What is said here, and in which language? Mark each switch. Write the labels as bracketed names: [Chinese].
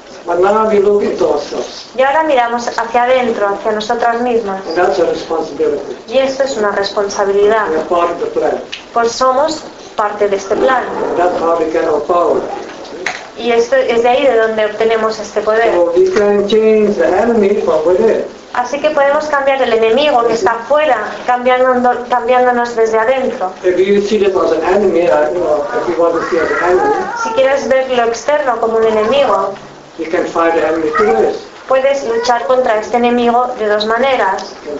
[English] But now we look into ourselves. [Spanish] Y ahora miramos hacia adentro, hacia nosotras mismas. [English] And that's a responsibility. [Spanish] Y eso es una responsabilidad. [English] We are part of the plan. [Spanish] Pues somos parte de este plan. [English] And that's how we get our power. [Spanish] Y esto es de ahí de donde obtenemos este poder. [English] So we can change the enemy from within. [Spanish] Así que podemos cambiar el enemigo que está afuera, cambiándonos desde adentro. Si quieres ver lo externo como un enemigo, [English] you can fight the enemy two ways. [Spanish] Puedes luchar contra este enemigo de dos maneras.